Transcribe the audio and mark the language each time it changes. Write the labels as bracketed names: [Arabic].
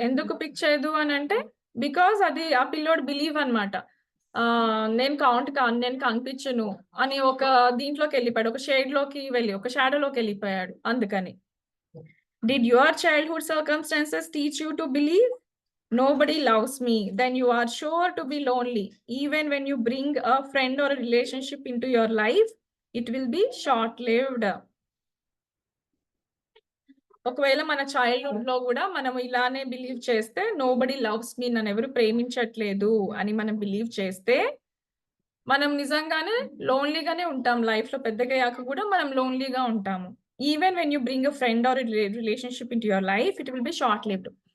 [Telugu] ఎందుకు పిక్ చేయదు అనంటే, బికాజ్ అది ఆ పిల్లోడి బిలీవ్ అన్నమాట. నేను కౌంట్ కాను, నేను కనిపించను అని ఒక దీంట్లోకెళ్ళిపోయాడు. ఒక షేడ్‌లోకి వెళ్ళి, ఒక షాడోలోకెళ్ళిపోయాడు అందుకని. [English] Did your childhood circumstances teach you to believe? Nobody loves me, then you are sure to be lonely. Even when you bring a friend or a relationship into your life, it will be short-lived. [Telugu] ఒకవేళ మన చైల్డ్‌హుడ్‌లో గూడా మనం ఇలానే believe చేస్తే [English] nobody loves me [Telugu] నన్నెవరు ప్రేమించట్లేదు అని మనం believe చేస్తే మనం నిజంగానే లోన్‌లీగానే ఉంటాం లైఫ్‌లో పెద్దగయ్యాక గూడా మనం లోన్‌లీగా ఉంటాము. [English] Even when you bring a friend or relationship into your life it will be short lived.